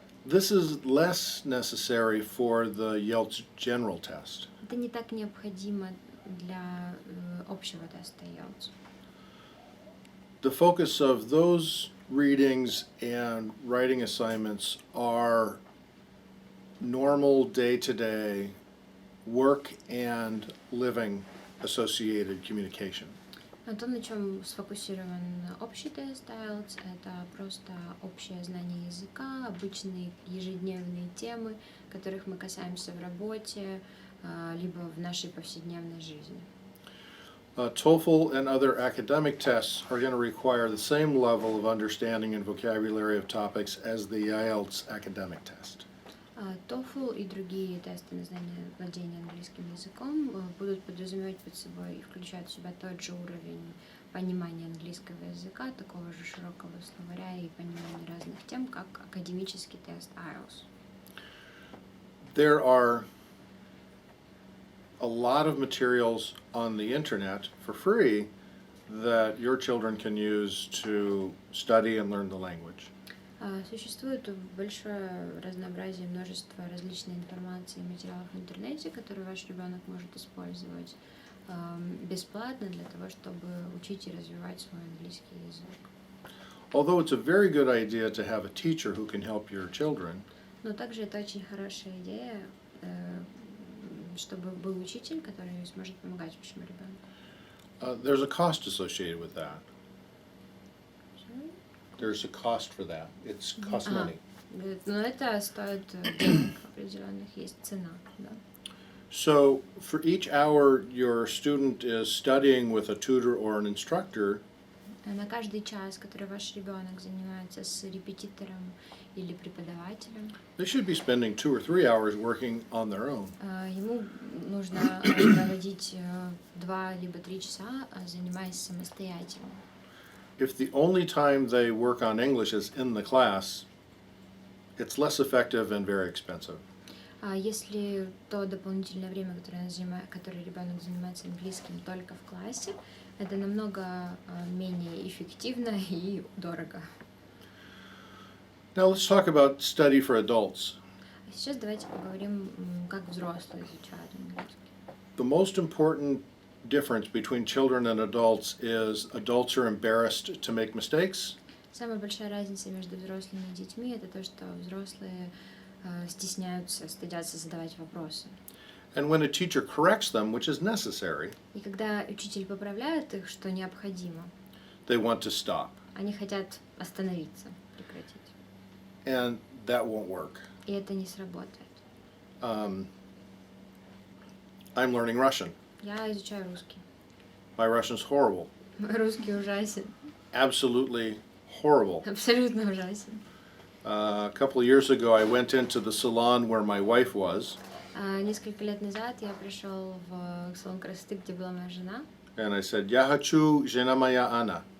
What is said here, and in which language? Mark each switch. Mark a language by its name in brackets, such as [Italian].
[English] This is less necessary for the IELTS general test. [Russian] Это не так необходимо для общего теста IELTS. [English] The focus of those readings and writing assignments are normal day-to-day work and living associated communication. [Russian] А то, на чем сфокусирован общий тест IELTS, это просто общее знание языка, обычные ежедневные темы, которых мы касаемся в работе, либо в нашей повседневной жизни. [English] TOEFL and other academic tests are going to require the same level of understanding and vocabulary of topics as the IELTS academic test. [Russian] TOEFL и другие тесты на знание владения английским языком будут подразумевать под собой и включать в себя тот же уровень понимания английского языка, такого же широкого словаря и понимания разных тем, как академический тест IELTS. [English] There are a lot of materials on the internet for free that your children can use to study and learn the language. [Russian] Существует большое разнообразие, множество различной информации и материалов в интернете, которые ваш ребенок может использовать бесплатно для того, чтобы учить и развивать свой английский язык. [English] Although it's a very good idea to have a teacher who can help your children, [Russian] Но также это очень хорошая идея, чтобы был учитель, который сможет помогать вашему ребенку. [English] there's a cost associated with that. There's a cost for that. It's cost money. [Russian] Но это стоит денег определенных, есть цена, да. [English] So for each hour your student is studying with a tutor or an instructor, [Russian] На каждый час, который ваш ребенок занимается с репетитором или преподавателем, [English] they should be spending 2 or 3 hours working on their own. [Russian] ему нужно проводить 2 либо 3 часа, занимаясь самостоятельно. [English] If the only time they work on English is in the class, it's less effective and very expensive. [Russian] Если то дополнительное время, которое ребенок занимается английским только в классе, это намного менее эффективно и дорого. [English] Now let's talk about study for adults. [Russian] А сейчас давайте поговорим, как взрослые изучают английский. [English] The most important difference between children and adults is adults are embarrassed to make mistakes. [Russian] Самая большая разница между взрослыми и детьми — это то, что взрослые стесняются, стыдятся задавать вопросы. [English] And when a teacher corrects them, which is necessary, [Russian] И когда учитель поправляет их, что необходимо, [English] they want to stop. [Russian] они хотят остановиться, прекратить. [English] And that won't work. [Russian] И это не сработает. [English] I'm learning Russian. [Russian] Я изучаю русский. [English] My Russian's horrible. [Russian] Мой русский ужасен. [English] Absolutely horrible. [Russian] Абсолютно ужасен. [English] A couple of years ago, I went into the salon where my wife was, [Russian] Несколько лет назад я пришел в салон красоты, где была моя жена. [English] and I said, [Russian] "Я хочу, жена моя Анна."